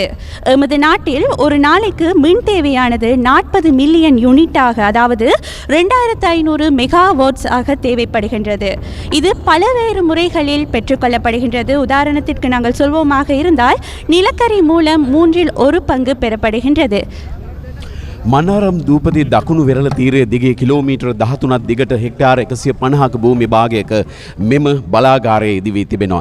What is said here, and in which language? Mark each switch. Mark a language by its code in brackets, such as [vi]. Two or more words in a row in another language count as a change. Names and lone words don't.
[ta] எமது நாட்டில் ஒரு நாளைக்கு மின் தேவையானது 40 மில்லியன் யூனிட்டாக, அதாவது 2500 மெகாவாட்ஸ் ஆக தேவைப்படுகின்றது. இது பலவேறு முறைகளில் பெற்றுக்கொள்ளப்படுகின்றது. உதாரணத்திற்கு நாங்கள் சொல்வோமாக இருந்தால் நிலக்கரி மூலம் 1/3 பங்கு பெறப்படுகின்றது. [si] මනාරම් දූපති දකුණු වෙරළ තීරයේ දිගේ කිලෝමීටර් 13ක් දිගට හෙක්ටාර 150ක භූමි භාගයක මෙම බලාගාරයේ ඉදිවී තිබෙනවා.